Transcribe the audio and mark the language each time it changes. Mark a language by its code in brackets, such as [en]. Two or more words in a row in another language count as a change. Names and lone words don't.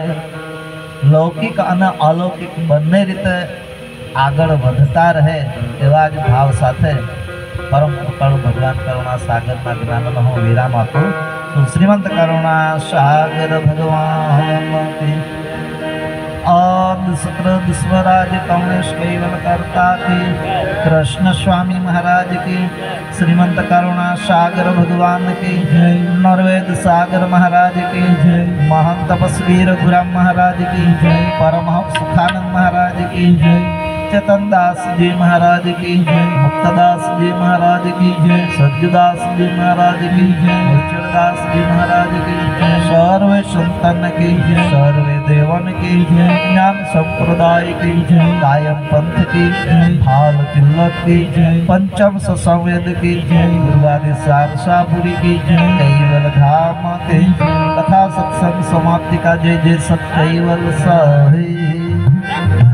[gu] લૌકિક અને અલૌકિક બંને રીતે આગળ વધતા રહે એવા જ ભાવ સાથે પરમ કૃપાળુ ભગવાન કરુણા સાગરના જ્ઞાનનો હું વિરામ આપું. [hi] श्रीमंत करुणा सागर भगवान की आदि सकृद स्वराज कमलेश कैवल करता की, कृष्ण स्वामी महाराज की, श्रीमंत करुणा सागर भगवान की जय, नरवेद सागर महाराज की जय, महान तपस्वी रघुराम महाराज की जय, परमहंस सुखानंद महाराज की जय, चेतन दास जी महाराज की जय, मुक्तदास जी महाराज की जय, सज्जदास जी महाराज की जय, दास जी महाराज की जय, सर्वे संतन की जय, सर्वे देवन की जय, ज्ञान संप्रदाय की जय, कायम पंथ की जय, भाल तिलक की जय, पंचम संवेद की जय, गुरुवादी सारसापुरी की जय, कैवल धाम की जय, कथा सत्संग समाप्ति का जय जय सत कैवल सही।